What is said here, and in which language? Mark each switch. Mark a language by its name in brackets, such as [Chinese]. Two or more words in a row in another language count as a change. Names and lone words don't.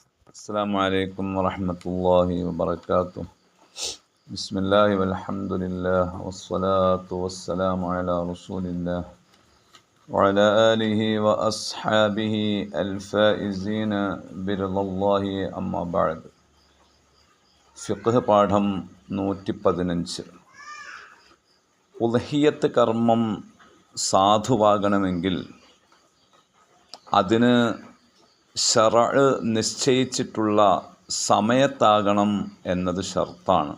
[Arabic] السلام عليكم ورحمة الله وبركاته. بسم الله والحمد لله والصلاة والسلام على رسول الله وعلى آله وأصحابه الفائزين برضا الله أما بعد. [Malayalam] ഫിഖ് പാഠം 115. ഉദ്ഹിയ്യത്ത് കർമ്മം സാധുവാകണമെങ്കിൽ അതിന് ശറഅ് നിശ്ചയിച്ചിട്ടുള്ള സമയത്താകണം എന്നത് ഷർത്താണ്.